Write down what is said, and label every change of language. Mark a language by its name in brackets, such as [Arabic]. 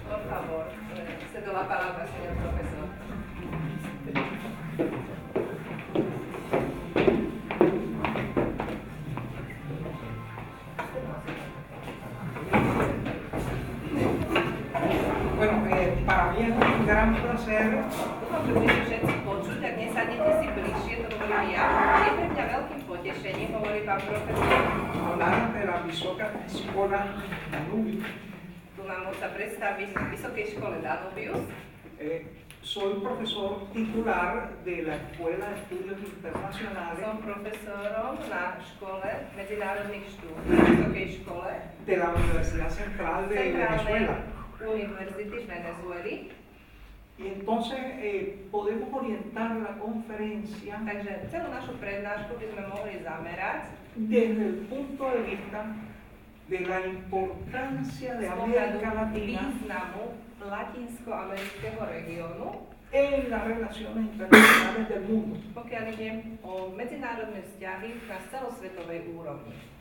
[Spanish] Por favor, cedo la palabra, señor profesor. Bueno, para mí es un gran placer. [Slovak] Môžete všetci počuť, ak nesadnete si bližšie, to hovorím ja. Je pre mňa veľkým potešením, hovorí pán profesor. [Spanish] Hablar de la Vysoká škola Danubius. [Slovak] Tu nám môžem predstaviť na Vysokej škole Danubius. [Spanish] Soy profesor titular de la Escuela de Estudios Internacionales [Slovak] Som profesorom na škole medzinárodných štúdií, vysokej škole [Spanish] de la Universidad Central de [Slovak] Centrálnej [Spanish] Venezuela. [Slovak] univerzity z Venezuely. [Spanish] Y entonces podemos orientar la conferencia [Slovak] Takže celú našu prednášku by sme mohli zamerať [Spanish] desde el punto de vista de la importancia de [Slovak] z [Spanish] América [Slovak] pohľadu [Spanish] Latina [Slovak] významu latinskoamerického regiónu, [Spanish] en las relaciones internacionales del mundo. [Slovak] pokiaľ ide o medzinárodné vzťahy na celosvetovej úrovni.